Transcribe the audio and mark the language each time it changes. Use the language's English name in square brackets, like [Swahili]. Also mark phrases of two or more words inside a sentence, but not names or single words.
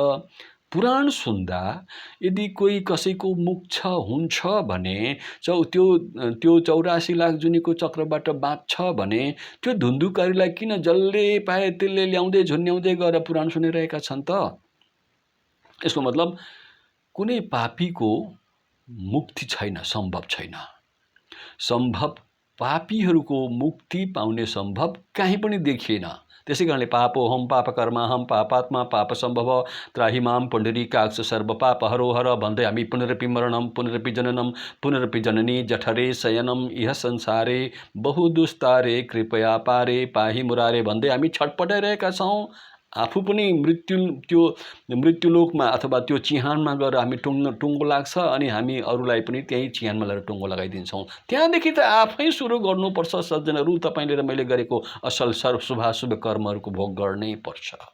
[Nepali] पुराण सुन्दा यदि कोही कसैको मोक्ष हुन्छ भने, त्यो 84 लाख जुनीको चक्रबाट बाँच्छ भने, त्यो धुन्धुकारीलाई किन जसले पाए त्यसले ल्याउँदै झुन्ड्याउँदै गएर पुराण सुनिरहेका छन् त? यसको मतलब कुनै पापीको मुक्ति छैन, सम्भव छैन। पापीहरूको मुक्ति पाउने सम्भव कहीँ पनि देखिएन। त्यसै कारणले [Sanskrit] पापोहम पापकर्माहम पापात्मा पाप सम्भव त्राहि माम पुण्डरीकाक्ष सर्व पाप हरो हर [Nepali] भन्दै हामी [Sanskrit] पुनरपि मरणम पुनरपि जननम पुनरपि जननी जठरे शयनम इह संसारे बहु दुस्तारे कृपया पारे पाहि मुरारे [Nepali] भन्दै हामी छटपटाइरहेका छौँ। आफू पनि त्यो मृत्युलोकमा अथवा त्यो चिहानमा गएर हामी टुङ्गो लाग्छ अनि हामी अरूलाई पनि त्यही चिहानमा लगेर टुङ्गो लगाइदिन्छौँ। त्यहाँदेखि त आफै सुरु गर्नुपर्छ सज्जनहरू, तपाईँले र मैले गरेको असल शुभाशुभ कर्महरूको भोग गर्नै पर्छ।